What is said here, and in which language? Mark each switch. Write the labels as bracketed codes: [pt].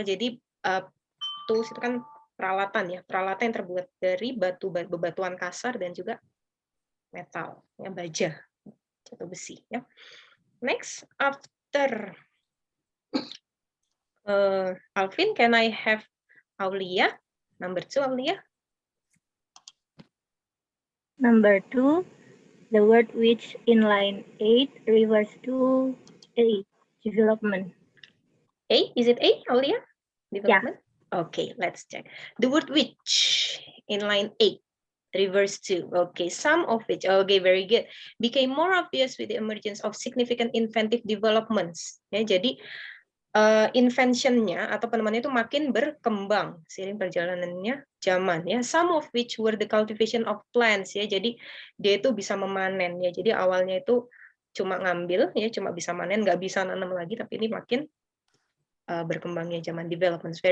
[id] Jadi tools itu kan peralatan, ya, peralatan yang terbuat dari bebatuan kasar dan juga metal, ya, baja atau besi, ya. [en] Next, after Alvin, can I have Aulia? Number 2, Aulia. Number 2, the word which in line 8 refers to A, development. A, is it A, Aulia? Development? Yeah. Okay, let's check. The word which in line 8 refers to, okay, some of which, okay, very good, became more obvious with the emergence of significant inventive developments. [id] Ya, jadi invention-nya atau penemuannya itu makin berkembang seiring perjalanannya zaman, ya. [en] Some of which were the cultivation of plants, ya. [id] Jadi dia itu bisa memanen, ya. Jadi awalnya itu cuma ngambil, ya, cuma bisa manen, nggak bisa nanam lagi, tapi ini makin berkembangnya zaman developments.